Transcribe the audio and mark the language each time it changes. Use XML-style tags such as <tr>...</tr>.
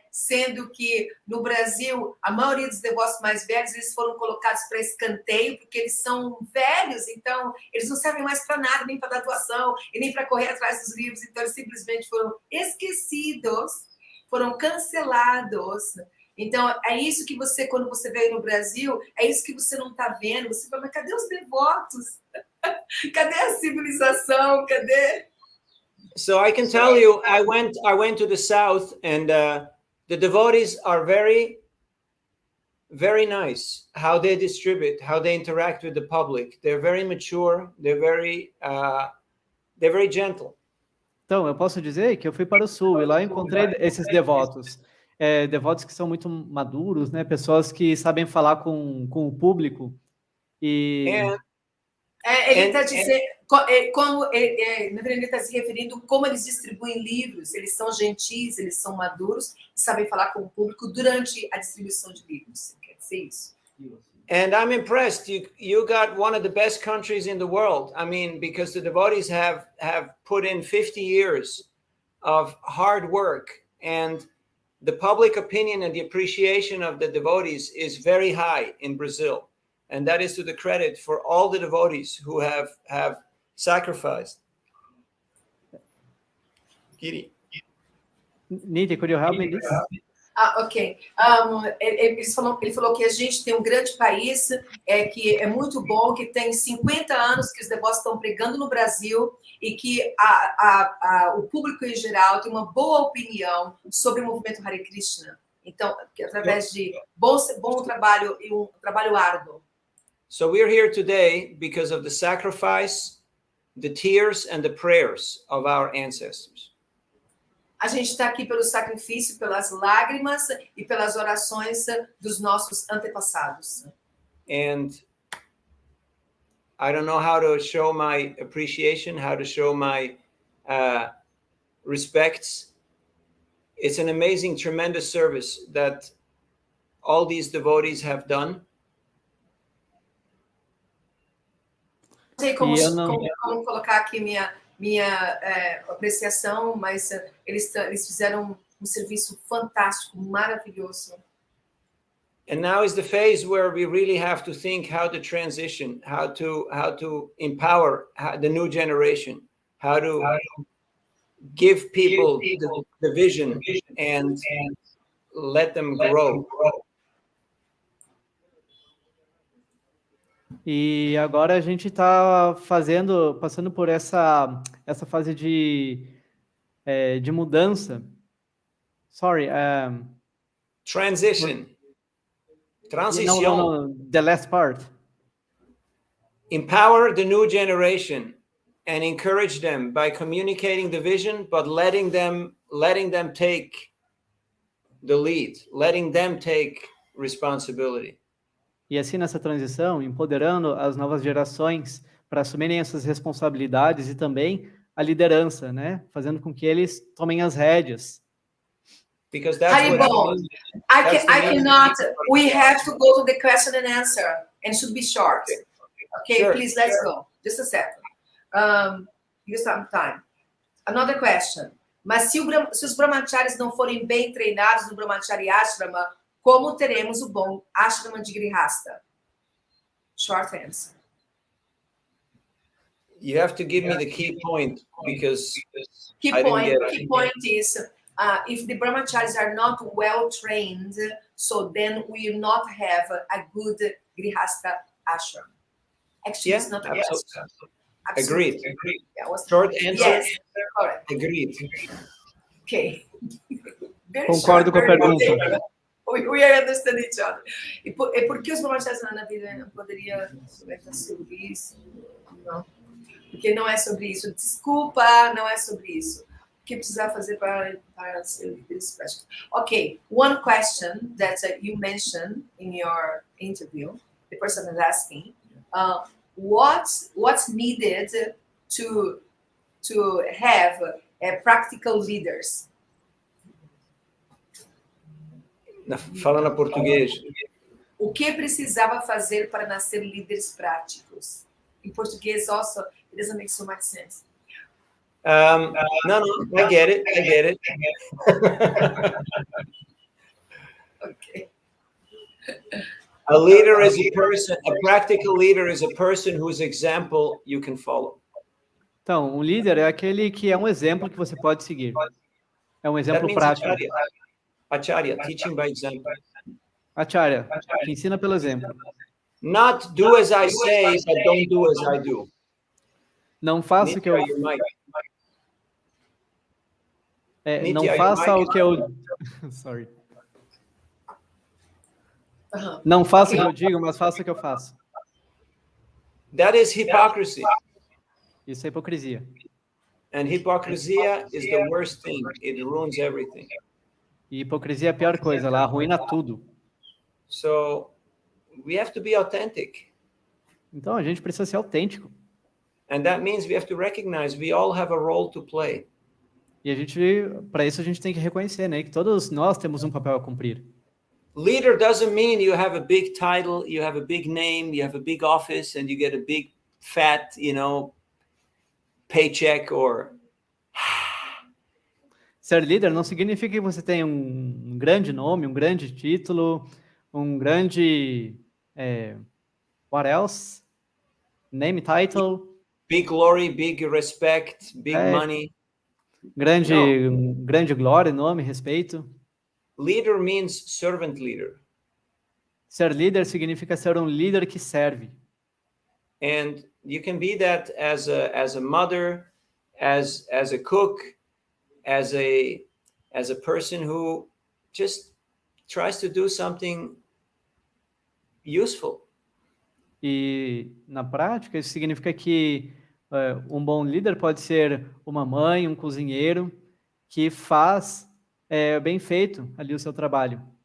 <pt>Sendo que no Brasil, a maioria dos devotos mais velhos, eles foram colocados para escanteio, porque eles são velhos, então eles não servem mais para nada, nem para dar doação, e nem para correr atrás dos livros, então eles simplesmente foram esquecidos, foram cancelados. Então, é isso que você, quando você veio no Brasil, é isso que você não está vendo. Você fala, mas cadê os devotos? Cadê a civilização? Cadê...</pt> <en>So I can tell you, I went to the south, and the devotees are very, very nice. How they distribute, how they interact with the public. They're very mature. They're very gentle.</en> <pt>Então, eu posso dizer que eu fui para o sul e lá eu encontrei esses devotos. Devotos que são muito maduros, né? Pessoas que sabem falar com o público. Ele está dizendo, ele está se referindo como eles distribuem livros. Eles são gentis, eles são maduros e sabem falar com o público durante a distribuição de livros. Quer dizer isso?</pt> <en>And I'm impressed. You got one of the best countries in the world. I mean, because the devotees have put in 50 years of hard work, and the public opinion and the appreciation of the devotees is very high in Brazil. And that is to the credit for all the devotees who have sacrificed. Giri. Niti, could you help me this? Ok.</en> <pt>Ele falou que a gente tem um grande país, que é muito bom, que tem 50 anos que os devotos estão pregando no Brasil e que o público em geral tem uma boa opinião sobre o movimento Hare Krishna. Então, através de bom trabalho e um trabalho árduo.</pt> <en>So we're here today because of the sacrifice, the tears, and the prayers of our ancestors.</en> <pt>A gente está aqui pelo sacrifício, pelas lágrimas e pelas orações dos nossos antepassados.</pt> <en>And I don't know how to show my appreciation, how to show my respects. It's an amazing, tremendous service that all these devotees have done.</en> <pt>Não sei como colocar aqui minha apreciação, mas eles fizeram um serviço fantástico, maravilhoso.</pt> <en>And now is the phase where we really have to think how to transition, how to empower the new generation, how to give people the vision and let them grow.</en> <pt>E agora a gente está passando por essa fase de mudança.</pt> <en>Sorry. Transition. Transition. No, the last part. Empower the new generation and encourage them by communicating the vision, but letting them take the lead, letting them take responsibility.</en> <pt>E assim, nessa transição, empoderando as novas gerações para assumirem essas responsabilidades e também a liderança, né? Fazendo com que eles tomem as rédeas.</pt> <en>Because that's what I cannot. We have to go to the question and answer, and should be short. Okay, sure, please, let's go. Just a second. Use some time. Another question.</en> <pt>Mas se os brahmacharis não forem bem treinados no brahmachari ashrama, como teremos o bom ashrama de grihasta?</pt> <en>Short answer. You have to give me the key point, because Key point is if the brahmacharis are not well trained, so then we will not have a good grihasta ashram. Actually, it's not a question. Agreed. Yeah, short answer. Yes, correct. Agreed. Okay.</en> <pt>Concordo com a pergunta.</pt> <en>We understand each other.</en> <pt>E por que os brahmacharis na vida não poderia comentar sobre isso? Não. Porque não é sobre isso. Desculpa, não é sobre isso. O que precisar fazer para ser líderes práticos?</pt> <en>Okay, one question that you mentioned in your interview, the person is asking, what's needed to have practical leaders?</en> <pt>Falando português. O que precisava fazer para nascer líderes práticos? Em português,</pt> <en>also, it doesn't make so much sense. No, I get it. Okay. A leader is a person, a practical leader is a person whose example you can follow.</en> <pt>Então, um líder é aquele que é um exemplo que você pode seguir. É um exemplo prático.</pt> <en>Acharya, teaching by example.</en> <pt>Acharya, que ensina pelo exemplo.</pt> <en>Not do as I say, but don't do as I do.</en> <pt>Não faça o que eu... não faça o que eu...</pt> <en>Sorry.</en> <pt>Não faça o que eu digo, mas faça o que eu faço.</pt> <en>That is hypocrisy.</en> <pt>Isso é hipocrisia.</pt> <en>And hypocrisy is the worst thing. It ruins everything.</en> <pt>E hipocrisia é a pior coisa, ela arruína tudo.</pt> <en>So, we have to be authentic.</en> <pt>Então, a gente precisa ser autêntico.</pt> <en>And that means we have to recognize we all have a role to play.</en> <pt>E para isso a gente tem que reconhecer, né, que todos nós temos um papel a cumprir.</pt> <en>Leader doesn't mean you have a big title, you have a big name, you have a big office, and you get a big fat, paycheck or...</en> <pt>Ser líder não significa que você tenha um grande nome, um grande título, um grande...</pt> <en>what else? Name, title. Big glory, big respect, big money.</en> <pt>Grande glória, nome, respeito.</pt> <en>Leader means servant leader.</en> <pt>Ser líder significa ser um líder que serve.</pt> <en>And you can be that as a mother, as a cook, as a person who just tries to do something useful.</en> <pt>E na prática isso significa que um bom líder pode ser uma mãe, um cozinheiro que faz bem feito ali o seu trabalho.</pt>